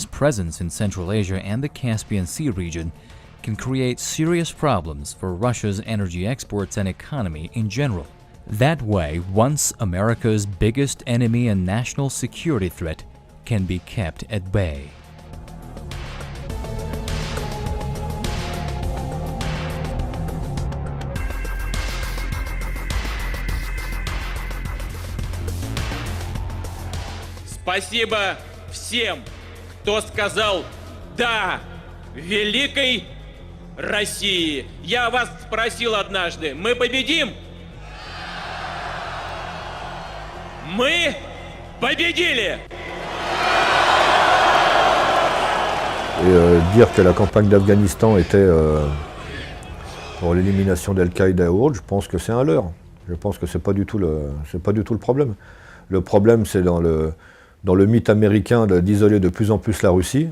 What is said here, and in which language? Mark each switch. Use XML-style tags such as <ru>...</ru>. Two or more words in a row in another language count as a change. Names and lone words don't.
<en>presence in Central Asia and the Caspian Sea region can create serious problems for Russia's energy exports and economy in general. That way, once America's biggest enemy and national security threat can be kept at bay.</en> <ru>Спасибо всем, кто сказал «да» великой России. Я вас спросил однажды, мы победим? Мы победили!</ru> <fr>Et dire que la campagne d'Afghanistan était pour l'élimination d'Al-Qaïda et autres, je pense que c'est un leurre. Je pense que c'est pas du tout le problème. Le problème, c'est dans le mythe américain d'isoler de plus en plus la Russie.</fr>